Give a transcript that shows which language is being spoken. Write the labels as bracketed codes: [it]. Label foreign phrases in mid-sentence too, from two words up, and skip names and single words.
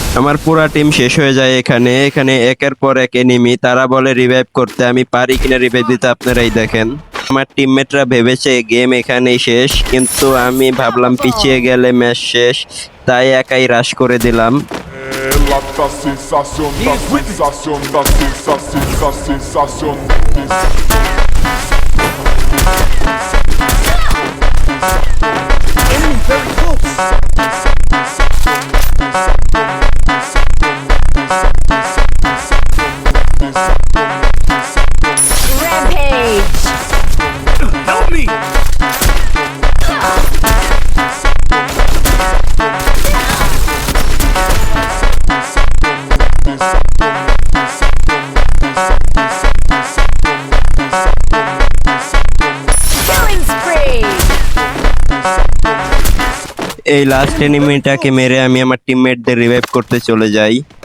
[bn] আমার পুরা টিম শেষ হয়ে যায় এখানে এখানে একের পর এক এনিমি, তারা বলে রিভাইভ করতে, আমি পারি কিনা রিভাইভ দিতে আপনারাই দেখেন। আমার টিমমেটরা ভেবেছে গেম এখানেই শেষ, কিন্তু আমি ভাবলাম পিছিয়ে গেলে ম্যাচ শেষ, তাই একাই রাশ করে দিলাম। [es] La sensación, la sensación, la sensación, la sensación. [en] Enemy very close. Rampage! Help me! Killing spree! [bn] এই লাস্ট এনিমিটাকে মেরে আমি আমার টিমমেটদের রিভাইভ করতে চলে যাই।